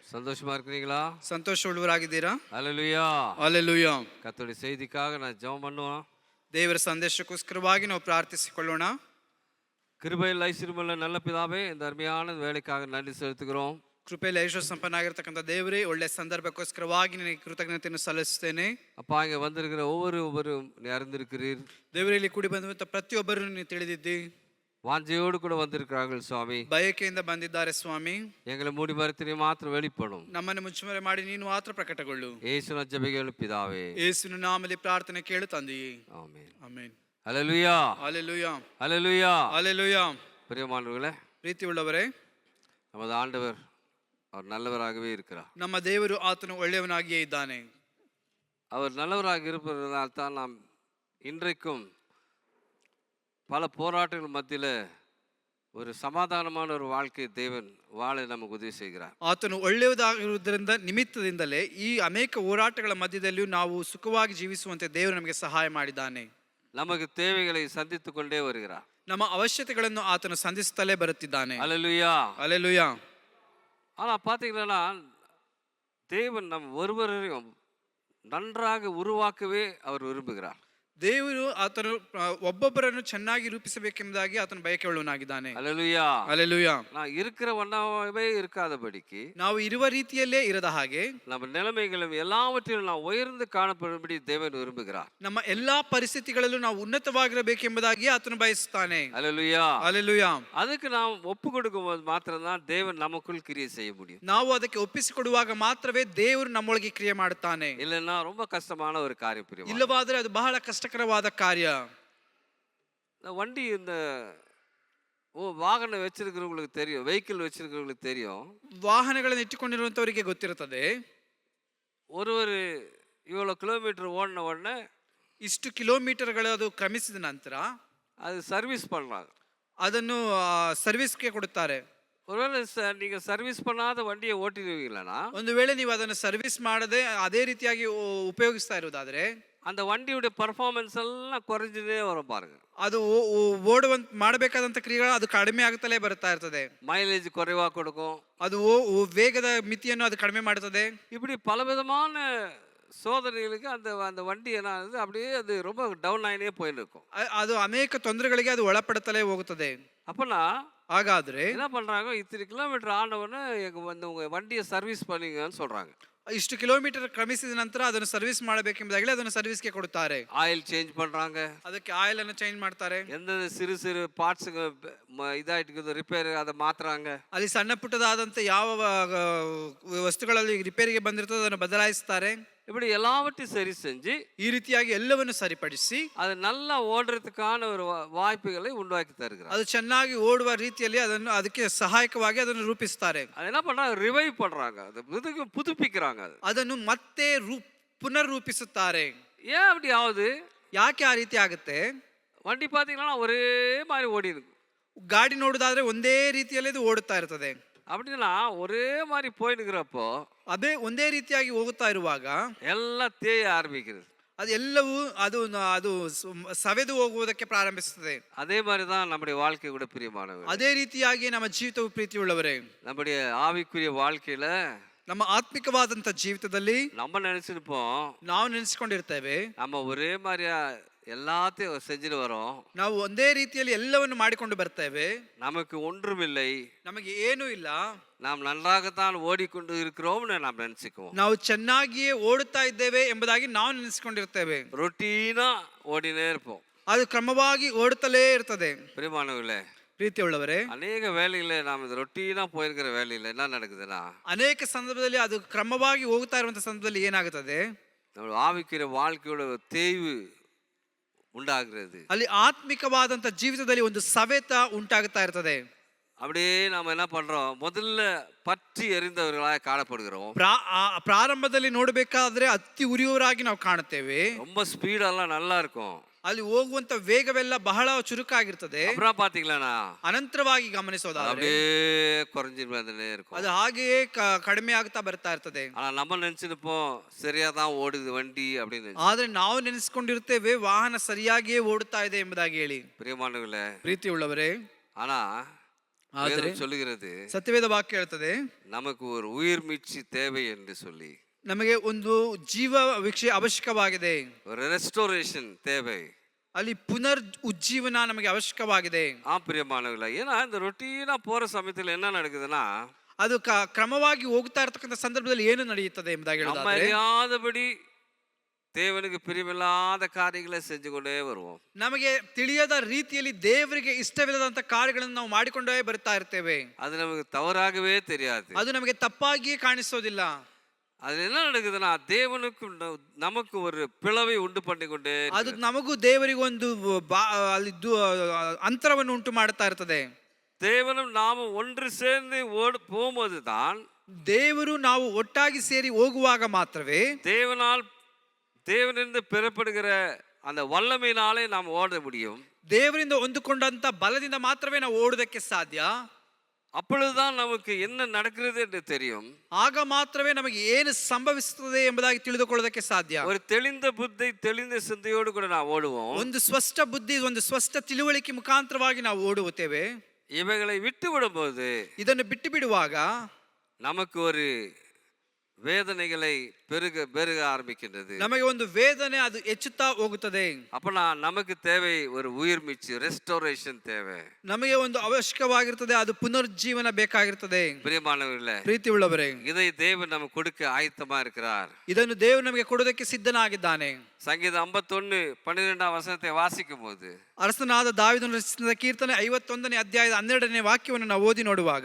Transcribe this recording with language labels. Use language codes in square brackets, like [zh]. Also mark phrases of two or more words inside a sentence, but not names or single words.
[ta] சந்தோஷமா இருக்கிறீங்களா? [kn] ಸಂತೋಷ ಉಳ್ಳವರಾಗಿದ್ದೀರಾ? [ta] ஹல்லேலூயா. [kn] ಹಲ್ಲೆಲೂಯಾ. [ta] கர்த்தருடைய செய்திக்காக நான் ஜெபம் பண்ணுவோம். [kn] ದೇವರ ಸಂದೇಶಕ್ಕೋಸ್ಕರವಾಗಿ ನಾವು ಪ್ರಾರ್ಥಿಸಿಕೊಳ್ಳೋಣ. [ta] கிருபையில் ஐஸ்வர்யமுள்ள நல்ல பிதாவே, இந்த அருமையான வேலைக்காக நன்றி செலுத்துகிறோம். [kn] ಕೃಪೆಯಲ್ಲಿ ಐಶ್ವರ್ಯ ಸಂಪನ್ನಾಗಿರ್ತಕ್ಕಂಥ ದೇವರೇ, ಒಳ್ಳೆ ಸಂದರ್ಭಕ್ಕೋಸ್ಕರವಾಗಿ ನಿನಗೆ ಕೃತಜ್ಞತೆಯನ್ನು ಸಲ್ಲಿಸುತ್ತೇನೆ. [ta] அப்பா, இங்கே வந்திருக்கிற ஒவ்வொருவரும் நீ அறிந்திருக்கிறீர். [kn] ದೇವರಲ್ಲಿ ಕೂಡಿ ಬಂದಂಥ ಪ್ರತಿಯೊಬ್ಬರನ್ನು ನೀವು ತಿಳಿದಿದ್ದಿ. [ta] வாஞ்சையோடு கூட வந்திருக்கிறார்கள் சுவாமி. [kn] ಬಯಕೆಯಿಂದ ಬಂದಿದ್ದಾರೆ ಸ್ವಾಮಿ. [ta] எங்களை மூடி மறைத்து நீ மாத்திரம் வெளிப்படும். [kn] ನಮ್ಮನ್ನು ಮುಚ್ಚುಮರೆ ಮಾಡಿ ನೀನು ಮಾತ್ರ ಪ್ರಕಟಗೊಳ್ಳು. [ta] ಯೇಸುವಿನ ಜೆபಗಳು பிதாவே. [kn] ಯೇಸುವಿನ ನಾಮದಲ್ಲಿ ಪ್ರಾರ್ಥನೆ ಕೇಳು ತಂದೆಯೇ. [ta] ஆமென். [kn] ಆಮೆನ್. [ta] ஹல்லேலூயா. [kn] ಹಲ್ಲೆಲೂಯಾ. [ta] ஹல்லேலூயா. [kn] ಹಲ್ಲೆಲೂಯಾ. [ta] பிரியமானவர்களே, [kn] ಪ್ರೀತಿಯುಳ್ಳವರೇ, [ta] நமது ஆண்டவர் அவர் நல்லவராகவே இருக்கிறார். [kn] ನಮ್ಮ ದೇವರು ಆತನು ಒಳ್ಳೆಯವನಾಗಿಯೇ ಇದ್ದಾನೆ. [ta] அவர் நல்லவராக இருப்பதனால் தான் நாம் இன்றைக்கும் பல போராட்டங்கள் மத்தியில் ஒரு சமாதானமான ஒரு வாழ்க்கை தேவன் வாழ நமக்கு உதவி செய்கிறார். [kn] ಆತನು ಒಳ್ಳೆಯದಾಗಿರುವುದರಿಂದ ನಿಮಿತ್ತದಿಂದಲೇ ಈ ಅನೇಕ ಹೋರಾಟಗಳ ಮಧ್ಯದಲ್ಲಿಯೂ ನಾವು ಸುಖವಾಗಿ ಜೀವಿಸುವಂತೆ ದೇವರು ನಮಗೆ ಸಹಾಯ ಮಾಡಿದ್ದಾನೆ. [ta] நமக்கு தேவைகளை சந்தித்து கொண்டே வருகிறார். [kn] ನಮ್ಮ ಅವಶ್ಯಕತೆಗಳನ್ನು ಆತನು ಸಂಧಿಸುತ್ತಲೇ ಬರುತ್ತಿದ್ದಾನೆ. [ta] ஹல்லேலூயா. [kn] ಹಲ್ಲೆಲೂಯಾ. [ta] ஆனால் பார்த்தீங்கன்னா, தேவன் நம் ஒருவரையும் நன்றாக உருவாக்கவே அவர் விரும்புகிறார். [kn] ದೇವರು ಆತನು ಒಬ್ಬೊಬ್ಬರನ್ನು ಚೆನ್ನಾಗಿ ರೂಪಿಸಬೇಕೆಂಬುದಾಗಿ ಆತನು ಬಯಕೆಯುಳ್ಳವನಾಗಿದ್ದಾನೆ. [ta] ஹல்லேலூயா. [kn] ಹಲ್ಲೆಲೂಯಾ. [ta] நான் இருக்கிற வண்ணமே இருக்காதபடிக்கு, [kn] ನಾವು ಇರುವ ರೀತಿಯಲ್ಲೇ ಇರದ ಹಾಗೆ [ta] நம்ம நிலைமைகளும் எல்லாவற்றிலும் நாம் உயர்ந்து காணப்படும்படி தேவன் விரும்புகிறார். [kn] ನಮ್ಮ ಎಲ್ಲಾ ಪರಿಸ್ಥಿತಿಗಳಲ್ಲೂ ನಾವು ಉನ್ನತವಾಗಿರಬೇಕೆಂಬುದಾಗಿ ಆತನು ಬಯಸುತ್ತಾನೆ. [ta] ஹல்லேலூயா. [kn] ಹಲ್ಲೆಲೂಯಾ. [ta] அதுக்கு நாம் ஒப்பு கொடுக்கும்போது மாத்திரம்தான் தேவன் நமக்குள் கிரியை செய்ய முடியும். [kn] ನಾವು ಅದಕ್ಕೆ ಒಪ್ಪಿಸಿಕೊಡುವಾಗ ಮಾತ್ರವೇ ದೇವರು ನಮ್ಮೊಳಗೆ ಕ್ರಿಯೆ ಮಾಡುತ್ತಾನೆ. [ta] இல்லைன்னா ரொம்ப கஷ்டமான ஒரு காரியம். புரியும்? [kn] ಇಲ್ಲವಾದರೆ ಅದು ಬಹಳ ಕಷ್ಟಕರವಾದ ಕಾರ್ಯ. [ta] வண்டி இந்த வாகனம் வச்சிருக்கிறவங்களுக்கு தெரியும், வெஹிக்கிள் வச்சிருக்கிறவங்களுக்கு தெரியும். [kn] ವಾಹನಗಳನ್ನು ಇಟ್ಟುಕೊಂಡಿರುವಂತವರಿಗೆ ಗೊತ್ತಿರುತ್ತದೆ. [ta] ஒருவர் இவ்வளோ கிலோமீட்டர் ஓடின உடனே [kn] ಇಷ್ಟು ಕಿಲೋಮೀಟರ್ಗಳು ಅದು ಕ್ರಮಿಸಿದ ನಂತರ [ta] அது சர்வீஸ் பண்ணுறாங்க. [kn] ಅದನ್ನು ಸರ್ವಿಸ್ಗೆ ಕೊಡುತ್ತಾರೆ. [ta] ஒருவேளை நீங்கள் சர்வீஸ் பண்ணாத வண்டியை ஓட்டிடுவீங்களா? [kn] ಒಂದು ವೇಳೆ ನೀವು ಅದನ್ನು ಸರ್ವಿಸ್ ಮಾಡದೆ ಅದೇ ರೀತಿಯಾಗಿ ಉಪಯೋಗಿಸ್ತಾ ಇರೋದಾದ್ರೆ [ta] அந்த வண்டியுடைய பர்ஃபார்மன்ஸ் எல்லாம் குறைஞ்சிட்டே வரும் பாருங்க. [kn] ಅದು ಓಡುವಂತ ಮಾಡಬೇಕಾದಂತ ಕ್ರಿಯೆಗಳು ಅದು ಕಡಿಮೆ ಆಗುತ್ತಲೇ ಬರ್ತಾ ಇರ್ತದೆ. [ta] மைலேஜ் குறைவா கொடுக்கும். [kn] ಅದು ವೇಗದ ಮಿತಿಯನ್ನು ಅದು ಕಡಿಮೆ ಮಾಡುತ್ತದೆ. [ta] இப்படி பலவிதமான சோதனைகளுக்கு அந்த அந்த வண்டி என்ன ஆகுது, அப்படியே அது ரொம்ப டவுன் ஆகினே போயின்னு இருக்கும். [kn] ಅದು ಅನೇಕ ತೊಂದರೆಗಳಿಗೆ ಅದು ಒಳಪಡುತ್ತಲೇ ಹೋಗುತ್ತದೆ. [ta] அப்போனா [kn] ಹಾಗಾದ್ರೆ [ta] என்ன பண்றாங்க, இத்தனை கிலோமீட்டர் ஆனவொடனே வந்து உங்க வண்டியை சர்வீஸ் பண்ணீங்கன்னு சொல்றாங்க. [kn] ಇಷ್ಟು ಕಿಲೋಮೀಟರ್ ಕ್ರಮಿಸಿದ ನಂತರ ಅದನ್ನು ಸರ್ವಿಸ್ ಮಾಡಬೇಕೆಂಬುದಾಗಿ ಅದನ್ನು ಸರ್ವಿಸ್ಗೆ ಕೊಡುತ್ತಾರೆ. [en] oil change [ta] பண்றாங்க. [kn] ಅದಕ್ಕೆ ಆಯಿಲ್ ಅನ್ನು ಚೇಂಜ್ ಮಾಡ್ತಾರೆ. [ta] எந்த சிறு சிறு பார்ட்ஸ் இதாயிட்டு ರಿಪೇರ್ அதை மாத்துறாங்க. [kn] ಅಲ್ಲಿ ಸಣ್ಣ ಪುಟ್ಟದಾದಂತ ಯಾವ ವಸ್ತುಗಳಲ್ಲಿ ರಿಪೇರಿಗೆ ಬಂದಿರ್ತದೆ ಅದನ್ನು ಬದಲಾಯಿಸ್ತಾರೆ. [ta] இப்படி எல்லாவற்றையும் சரி செஞ்சு [kn] ಈ ರೀತಿಯಾಗಿ ಎಲ್ಲವನ್ನು ಸರಿಪಡಿಸಿ [ta] அது நல்லா ಓடுறதுக்கான ஒரு வாய்ப்புகளை உண்டாக்கி தருகிறார். [kn] ಅದು ಚೆನ್ನಾಗಿ ಓಡುವ ರೀತಿಯಲ್ಲಿ ಅದನ್ನು ಅದಕ್ಕೆ ಸಹಾಯಕವಾಗಿ ಅದನ್ನು ರೂಪಿಸ್ತಾರೆ. [ta] அது என்ன பண்றாங்க, ರಿವೈವ್ பண்றாங்க, அது புதுப்பிக்கிறாங்க. [kn] ಅದನ್ನು ಮತ್ತೆ ಪುನರ್ರೂಪಿಸುತ್ತಾರೆ. [ta] ஏன் அப்படி ஆகுது? [kn] ಯಾಕೆ ಆ ರೀತಿ ಆಗುತ್ತೆ? [ta] வண்டி பாத்தீங்கன்னா ஒரே மாதிரி ஓடி இருக்கு. [kn] ಗಾಡಿ ನೋಡುದಾದ್ರೆ ಒಂದೇ ರೀತಿಯಲ್ಲಿ ಅದು ಓಡುತ್ತಾ ಇರ್ತದೆ. [ta] அப்படின்னா ஒரே மாதிரி போயினுக்கிறப்போ [kn] ಅದೇ ಒಂದೇ ರೀತಿಯಾಗಿ ಹೋಗುತ್ತಾ ಇರುವಾಗ [ta] எல்லாம் தேய ஆரம்பிக்கிறது. [kn] ಅದೆಲ್ಲವೂ ಅದು ಅದು ಸವೆದು ಹೋಗುವುದಕ್ಕೆ ಪ್ರಾರಂಭಿಸುತ್ತದೆ. [ta] அதே மாதிரி தான் நம்முடைய வாழ்க்கை கூட பிரியமானவர். [kn] ಅದೇ ರೀತಿಯಾಗಿ ನಮ್ಮ ಜೀವಿತವು ಪ್ರೀತಿಯುಳ್ಳವರೇ, [ta] நம்முடைய ஆவிக்குரிய வாழ்க்கையில [kn] ನಮ್ಮ ಆತ್ಮಿಕವಾದಂತ ಜೀವಿತದಲ್ಲಿ [ta] நம்ம நினைச்சிருப்போம், [kn] ನಾವು ನೆನೆಸಿಕೊಂಡಿರ್ತೇವೆ [ta] நம்ம ஒரே மாதிரியா எல்லாத்தையும் செஞ்சுட்டு வரோம், [kn] ನಾವು ಒಂದೇ ರೀತಿಯಲ್ಲಿ ಎಲ್ಲವನ್ನು ಮಾಡಿಕೊಂಡು ಬರ್ತೇವೆ, [ta] நமக்கு ஒன்றுமில்லை, [kn] ನಮಗೆ ಏನೂ ಇಲ್ಲ, [ta] நாம் நன்றாகத்தான் ஓடிக்கொண்டு இருக்கிறோம்னு நாம் நினைச்சுக்குவோம். [kn] ನಾವು ಚೆನ್ನಾಗಿಯೇ ಓಡುತ್ತಾ ಇದ್ದೇವೆ ಎಂಬುದಾಗಿ ನಾವು ನೆನೆಸಿಕೊಂಡಿರ್ತೇವೆ. [ta] ரொட்டீனா ஓடினே இருப்போம். [kn] ಅದು ಕ್ರಮವಾಗಿ ಓಡುತ್ತಲೇ ಇರ್ತದೆ. [ta] பிரியமானவர்களே, [kn] ಪ್ರೀತಿಯುಳ್ಳವರೇ, [ta] அநேக வேலையில நாம் இது ரொட்டீனா போயிருக்கிற வேலையில என்ன நடக்குதுன்னா, [kn] ಅನೇಕ ಸಂದರ್ಭದಲ್ಲಿ ಅದು ಕ್ರಮವಾಗಿ ಹೋಗುತ್ತಾ ಇರುವಂತಹ ಸಂದರ್ಭದಲ್ಲಿ ಏನಾಗುತ್ತದೆ, [ta] நம்ம ஆவிக்குரிய வாழ்க்கையோட தேய்வு உண்டாகிறது. [kn] ಅಲ್ಲಿ ಆತ್ಮಿಕವಾದಂತ ಜೀವಿತದಲ್ಲಿ ಒಂದು ಸವೆತ ಉಂಟಾಗುತ್ತಾ ಇರ್ತದೆ. [ta] அப்படியே நாம என்ன பண்றோம், முதல்ல பற்றி எரிந்தவர்களாக காணப்படுகிறோம். [kn] ಪ್ರಾರಂಭದಲ್ಲಿ ನೋಡಬೇಕಾದ್ರೆ ಅತಿ ಉರಿಯುವವರಾಗಿ ನಾವು ಕಾಣುತ್ತೇವೆ. [ta] ரொம்ப ஸ்பீடெல்லாம் நல்லா இருக்கும். [kn] ಅಲ್ಲಿ ಹೋಗುವಂತ ವೇಗವೆಲ್ಲ ಬಹಳ ಚುರುಕಾಗಿರ್ತದೆ. [ta] அப்புறம் பாத்தீங்களா, [kn] ಅನಂತರವಾಗಿ ಗಮನಿಸೋದಾದ್ರೆ [ta] அப்படியே குறைஞ்சி வந்துட்டே இருக்கும். [kn] ಅದು ಹಾಗೆಯೇ ಕಡಿಮೆ ಆಗ್ತಾ ಬರ್ತಾ ಇರ್ತದೆ. [ta] ஆனா நம்ம நினைச்சிருப்போம், சரியாதான் ஓடுது வண்டி அப்படின்னு. [kn] ಆದ್ರೆ ನಾವು ನೆನೆಸ್ಕೊಂಡಿರ್ತೇವೆ ವಾಹನ ಸರಿಯಾಗಿಯೇ ಓಡುತ್ತಾ ಇದೆ ಎಂಬುದಾಗಿ ಹೇಳಿ. [ta] பிரியமானவர்களே, [kn] ಪ್ರೀತಿಯುಳ್ಳವರೇ, [ta] ஆனா [kn] ಆದರೆ [ta] வேதம் சொல்லுகிறது [kn] ಸತ್ಯವೇದ ವಾಕ್ಯ ಹೇಳ್ತದೆ [ta] நமக்கு ஒரு உயிர் மீட்சி தேவை என்று சொல்லி, [kn] ನಮಗೆ ಒಂದು ಜೀವ ವೀಕ್ಷೆ ಅವಶ್ಯಕವಾಗಿದೆ, [ta] ஒரு ரெஸ்டோரேஷன் தேவை. [kn] ಅಲ್ಲಿ ಪುನರ್ ಉಜ್ಜೀವನ ನಮಗೆ ಅವಶ್ಯಕವಾಗಿದೆ. [ta] பிரியமானவர்களே, ஏன்னா இந்த ரொட்டீனா போற சமயத்துல என்ன நடக்குதுன்னா, [kn] ಅದು ಕ್ರಮವಾಗಿ ಹೋಗ್ತಾ ಇರತಕ್ಕಂಥ ಸಂದರ್ಭದಲ್ಲಿ ಏನು ನಡೆಯುತ್ತದೆ ಎಂಬುದಾಗಿ [ta] நம்ம [kn] ಹೇಳೋದಾದ್ರೆ, [ta] அறியாதபடி தேவனுக்கு பிரியமில்லாத காரியங்களை செஞ்சு கொண்டே வருவோம். [kn] ನಮಗೆ ತಿಳಿಯದ ರೀತಿಯಲ್ಲಿ ದೇವರಿಗೆ ಇಷ್ಟವಿಲ್ಲದಂತ ಕಾರ್ಯಗಳನ್ನು ನಾವು ಮಾಡಿಕೊಂಡೇ ಬರ್ತಾ ಇರ್ತೇವೆ. [ta] அது நமக்கு தவறாகவே தெரியாது. [kn] ಅದು ನಮಗೆ ತಪ್ಪಾಗಿಯೇ ಕಾಣಿಸೋದಿಲ್ಲ. [ta] அது என்ன நடக்குதுன்னா, தேவனுக்கும் நமக்கு ஒரு பிளவை உண்டு பண்ணி கொண்டே [kn] ಅದು ನಮಗೂ ದೇವರಿಗೂ ಒಂದು ಅಲ್ಲಿ ಅಂತರವನ್ನು ಉಂಟು ಮಾಡ್ತಾ ಇರ್ತದೆ. [ta] தேவனும் நாமும் ஒன்று சேர்ந்து போகும்போது தான், [kn] ದೇವರು ನಾವು ಒಟ್ಟಾಗಿ ಸೇರಿ ಹೋಗುವಾಗ ಮಾತ್ರವೇ [ta] தேவனிருந்து பெறப்படுகிற அந்த வல்லமையினாலே நாம் ஓட முடியும். [kn] ದೇವರಿಂದ ಹೊಂದಿಕೊಂಡಂತ ಬಲದಿಂದ ಮಾತ್ರವೇ ನಾವು ಓಡೋದಕ್ಕೆ ಸಾಧ್ಯ. [ta] அப்பொழுதுதான் நமக்கு என்ன நடக்கிறது என்று தெரியும். [kn] ಆಗ ಮಾತ್ರವೇ ನಮಗೆ ಏನು ಸಂಭವಿಸುತ್ತದೆ ಎಂಬುದಾಗಿ ತಿಳಿದುಕೊಳ್ಳೋದಕ್ಕೆ ಸಾಧ್ಯ. [ta] ஒரு தெளிந்த புத்தி, தெளிந்த சிந்தையோடு கூட ನಾವು ಓಡುவோம். [kn] ಒಂದು ಸ್ಪಷ್ಟ ಬುದ್ಧಿ, ಒಂದು ಸ್ಪಷ್ಟ ತಿಳುವಳಿಕೆ ಮುಖಾಂತರವಾಗಿ ನಾವು ಓಡುತ್ತೇವೆ. [ta] இவைகளை விட்டு விடும்போது, [kn] ಇದನ್ನು ಬಿಟ್ಟು ಬಿಡುವಾಗ [ta] நமக்கு ஒரு வேதனைகளை பெருக ஆரம்பிக்கின்றது. [kn] ನಮಗೆ ಒಂದು ವೇದನೆ ಅದು ಹೆಚ್ಚುತ್ತಾ ಹೋಗುತ್ತದೆ. [ta] அப்பனா நமக்கு தேவை ஒரு உயிர் மீட்சி, ரெஸ்டோரேஷன் தேவை. [kn] ನಮಗೆ ಒಂದು ಅವಶ್ಯಕವಾಗಿರುತ್ತದೆ, ಅದು ಪುನರುಜ್ಜೀವನ ಬೇಕಾಗಿರುತ್ತದೆ. [ta] பிரியமானவர்களே, [kn] ಪ್ರೀತಿ ಉಳ್ಳವರೇ, [ta] இதை தேவன் நமக்கு கொடுக்க ஆயத்தமா இருக்கிறார். [kn] ಇದನ್ನು ದೇವರು ನಮಗೆ ಕೊಡೋದಕ್ಕೆ ಸಿದ್ಧನಾಗಿದ್ದಾನೆ. [ta] சங்கீதம் 51:12 வசனத்தை வாசிக்கும் போது, [kn] ಅರಸನಾದ ದಾವೀದನು ರಚಿಸಿದ ಕೀರ್ತನೆ 51ನೇ ಅಧ್ಯಾಯದ 12ನೇ ವಾಕ್ಯವನ್ನು ನಾವು ಓದಿ ನೋಡುವಾಗ,